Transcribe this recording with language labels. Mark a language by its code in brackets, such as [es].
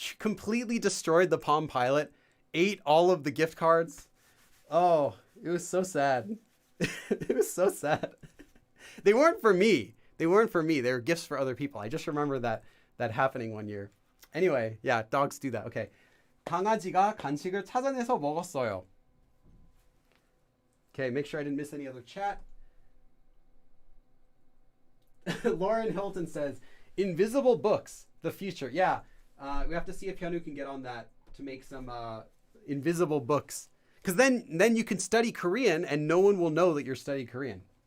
[en] Completely destroyed the Palm Pilot, ate all of the gift cards. Oh, it was so sad. It was so sad. They weren't for me. They were gifts for other people. I just remember that happening one year. Anyway, yeah, dogs do that. Okay. [ko] 강아지가 간식을 찾아내서 먹었어요. [en] Okay, make sure I didn't miss any other chat. Lauren Hilton says, invisible books, the future. Yeah, we have to see if Hyunwoo can get on that to make some invisible books. Because then you can study Korean and no one will know that you're studying Korean.